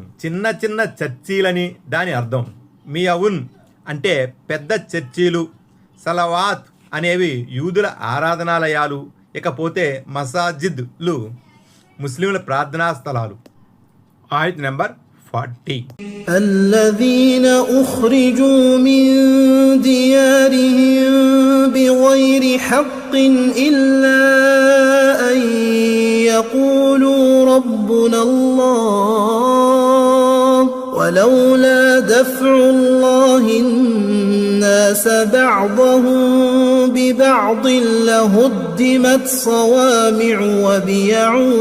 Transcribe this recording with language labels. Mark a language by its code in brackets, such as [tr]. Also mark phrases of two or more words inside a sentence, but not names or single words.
[te] చిన్న చిన్న చర్చీలని దాని అర్థం. మియవున్ అంటే పెద్ద చర్చీలు. సలవాత్ అనేవి యూదుల ఆరాధనాలయాలు. ఇకపోతే మసాజిద్లు ముస్లింల ప్రార్థనా స్థలాలు. ఆయత్ నెంబర్ 40. [ar] الذين أخرجوا من ديارهم بغير حق إلا أن يقولوا ربنا الله ولولا دفع الله الناس بعضهم ببعض لهدمت صوامع وبيع